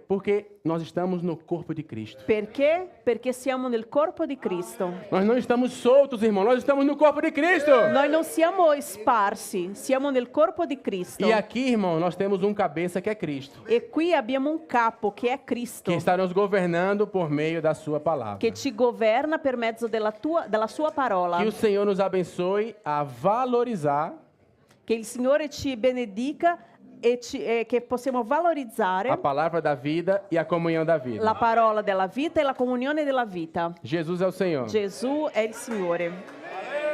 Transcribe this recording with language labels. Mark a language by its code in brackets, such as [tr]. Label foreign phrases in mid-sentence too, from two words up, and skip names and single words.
[pt] Porque nós estamos no corpo de Cristo. [it] Perché? Perché siamo nel corpo di Cristo. [pt] Nós não estamos soltos, irmão. Nós estamos no corpo de Cristo. [it] Noi non siamo sparsi, siamo nel corpo di Cristo. [pt] E aqui, irmão, nós temos um cabeça que é Cristo, [it] E qui abbiamo un capo che è Cristo, [pt] que está nos governando por meio da sua palavra. [it] che ci governa per mezzo della sua parola. [pt] Que o Senhor nos abençoe a valorizar [it] Che il Signore ci benedica e che possiamo valorizzare [pt] a palavra da vida e a comunhão da vida. [it] la parola della vita e la comunione della vita. [pt] Jesus é o Senhor. [it] Gesù è il Signore.